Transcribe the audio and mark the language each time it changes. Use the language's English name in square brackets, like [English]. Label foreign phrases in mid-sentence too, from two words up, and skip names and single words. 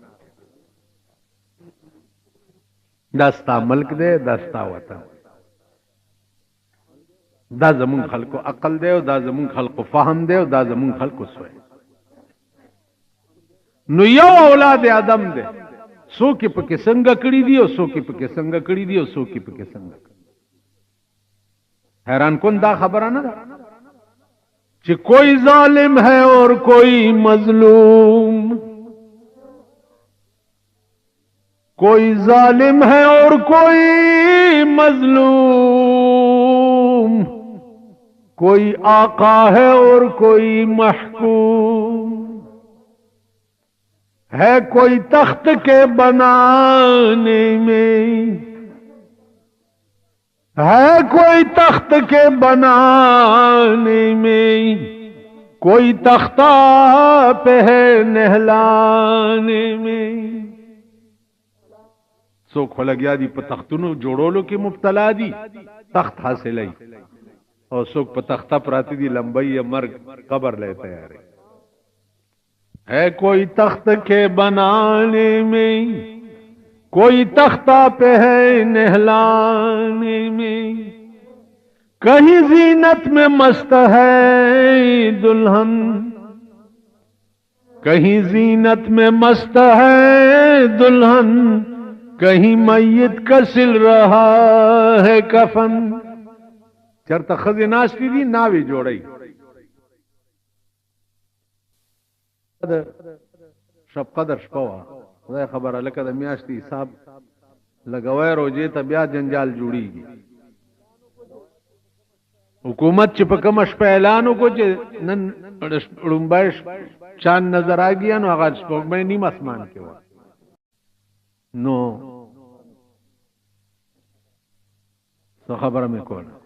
[Pashto] دا ستا ملک دی دا ستا وطن دا زمون خلکو عقل دی او دا زمون خلکو فهم دی او دا زمون خلکو سوی نو یو اولاد آدم دی څوک یې پکې څنګه کړي دي او څوک یې پکې څنګه کړي دي او څوک یې پکې څنګه حیران کن دا خبره نه ده چې [Urdu] کوئی ظالم ہے اور کوئی مظلوم کوئی ظالم ہے اور کوئی مظلوم کوئی آقا ہے اور کوئی محکوم ہے کوئی تخت کے بنانے میں ہے کوئی تخت کے بنانے میں کوئی تختہ پہ ہے نہلانے میں [Pashto] څوک خو لګیا دي په تختونو جوړولو کې مبتلا دي تخت حاصلوي او څوک په تخته پراته دي لمبۍ یا مرګ قبر لے تیار [Urdu] ہے کوئی تخت کے بنانے میں کوئی تختہ پہ ہے نہلانے میں کہیں زینت میں مست ہے دلہن کہیں زینت میں مست ہے دلہن کہیں میت کا سل رہا ہے کفن [Pashto] چرته ښځې ناستې دي ناوې جوړی شب قدر شپه وه خدای خبره لکه د میاشتې حساب لګوی روجې ته بیا جنجال جوړیږي حکومت چې په کومه شپه اعلان وکړو چې نن ړومبی [Urdu] چاند نظر آګیا [Pashto] نو هغه سپوږمۍ نیم اسمان کې وه نو څه خبره مې کوله